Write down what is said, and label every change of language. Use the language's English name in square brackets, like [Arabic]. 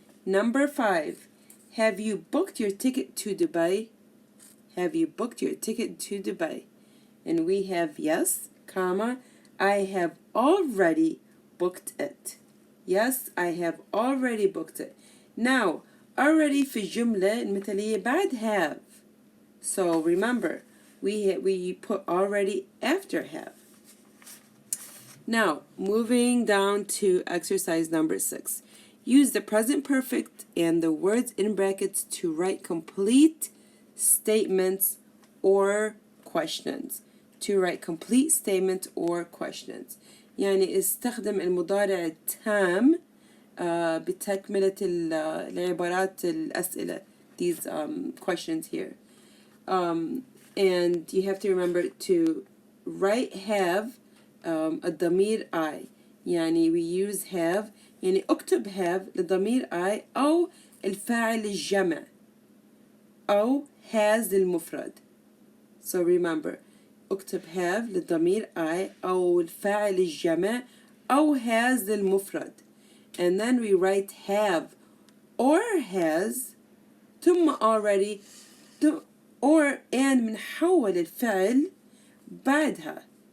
[English] Number 5. Have you booked your ticket to Dubai? Have you booked your ticket to Dubai? And we have yes, comma, I have already booked it. Yes, I have already booked it. [Arabic] Now, already في الجملة المثالية بعد have. [English] So remember, we put already after have. Now, moving down to exercise number 6. Use the present perfect and the words in brackets to write complete statements or questions. To write complete statements or questions. [Arabic] يعني استخدم المضارع التام بتكملة العبارات الأسئلة. [English] These questions here. And you have to remember to write have الضمير I. يعني we use have. [Arabic] يعني اكتب have لضمير I أو الفاعل الجمع أو has للمفرد. [English] So remember, [Arabic] اكتب have للضمير I أو الفاعل الجمع أو has للمفرد. [English] And then we write have or has ثم already or and [Arabic] بنحول الفعل بعدها.